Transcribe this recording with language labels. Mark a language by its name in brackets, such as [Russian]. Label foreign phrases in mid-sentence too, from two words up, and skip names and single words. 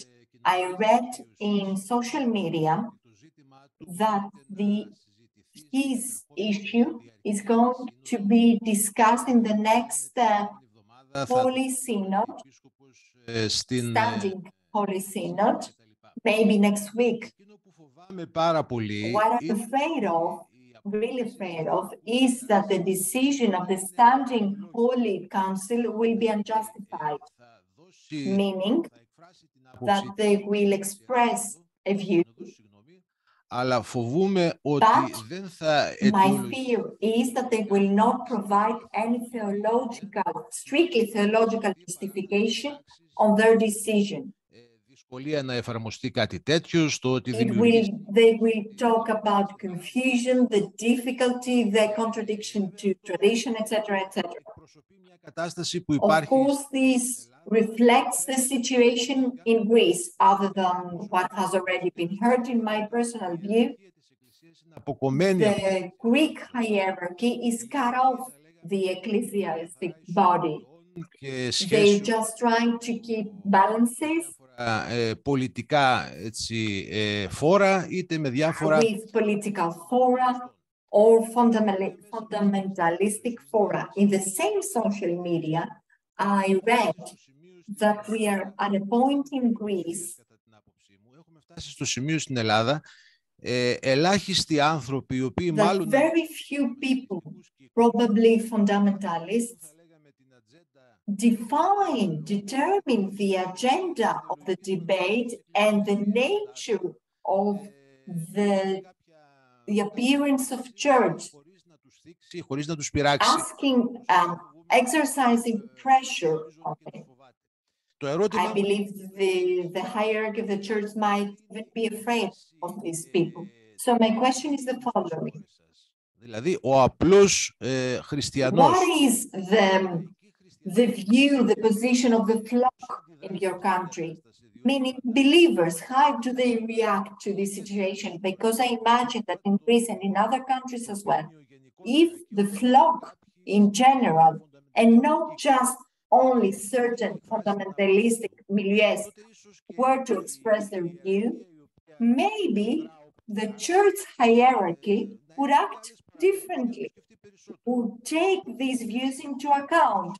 [English] I read in social media that his issue is going to be discussed in the next Holy Synod, standing Holy Synod, maybe next week. What I'm afraid of, really afraid of, is that the decision of the standing Holy Council will be unjustified, meaning that they will express a view. [Greek] Αλλά φοβούμαι ότι δεν θα [English] my fear is that they will not provide any strictly theological justification on their decision. [Greek] Δυσκολία να εφαρμοστεί κάτι τέτοιο, στο ότι [English] they will talk about confusion, the difficulty, the contradiction to tradition, etc., etc. Of course, this reflects the situation in Greece, other than what has already been heard. In my personal view, the Greek hierarchy is cut off the ecclesiastic body. They're just trying to keep balances [Greek] πολιτικά φόρα, είτε με διάφορα [English] with political fora or fundamentalistic fora in the same social media, I read that we are at a point in Greece. [Greek] Στο σημείο στην Ελλάδα, ελάχιστοι άνθρωποι οι οποίοι μάλλον... [English] Very few people, probably fundamentalists, determine the agenda of the debate and the nature of the appearance of church, asking, exercising pressure on it. I believe the hierarchy of the church might even be afraid of these people. So my question is the following. [Greek] Δηλαδή, ο απλός χριστιανός... [English] What is the view, the position of the flock in your country? Meaning believers, how do they react to this situation? Because I imagine that in Greece and in other countries as well, if the flock in general, and not just only certain fundamentalistic milieus were to express their view, maybe the church hierarchy would act differently, would take these views into account.